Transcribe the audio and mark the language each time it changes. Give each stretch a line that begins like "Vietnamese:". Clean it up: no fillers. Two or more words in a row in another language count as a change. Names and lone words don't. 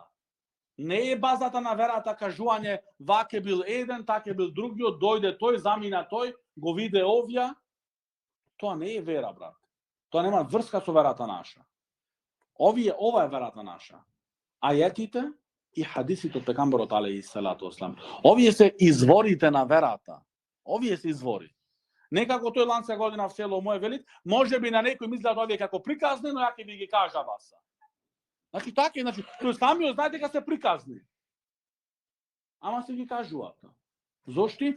Macedonian: Не е базата на верата кажување ваке бил еден, таке бил другиот, дојде тој, замина тој, го виде овија. Тоа не е вера, брат. Тоа нема врска со верата наша. Ова е верата наша. Ајетите и хадисите од пегамберот
Arabic: عليه الصلاة والسلام.
Macedonian: Овие се изворите на верата. Овие се извори. Некако тој ланца година в село моје велит, може би на некој мислат овие како приказни, но ја ќе ви ги кажа вас. Значи така, тој самиот знае дека се приказни. Ама се ги кажуваат. Зошто?